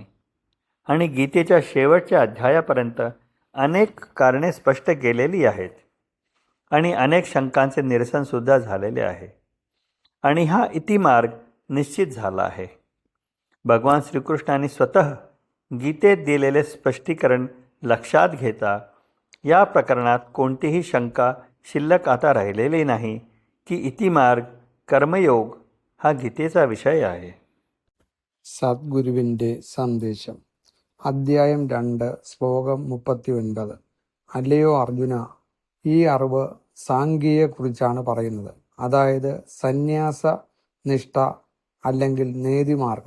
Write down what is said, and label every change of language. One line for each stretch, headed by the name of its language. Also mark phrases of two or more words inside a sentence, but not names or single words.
Marathi: आणि गीतेच्या शेवटच्या अध्यायापर्यंत अनेक कारणे स्पष्ट केलेली आहेत आणि अनेक शंकांचे निरसनसुद्धा झालेले आहे आणि हा इतिमार्ग निश्चित झाला आहे. भगवान श्रीकृष्णाने स्वतः गीतेत दिलेले स्पष्टीकरण लक्षात घेता या प्रकरणात कोणतीही शंका शिल्लक आता राहिलेली नाही की इतिमार्ग कर्मयोग हा गीतेचा विषय आहे.
Malayalam: സദ്ഗുരുവിൻ്റെ സന്ദേശം. അദ്ധ്യായം 2, ശ്ലോകം 39. അല്ലയോ അർജുന, ഈ അറിവ് സാംഖ്യയെക്കുറിച്ചാണ് പറയുന്നത്, അതായത് സന്യാസ നിഷ്ഠ അല്ലെങ്കിൽ നേതിമാർഗം.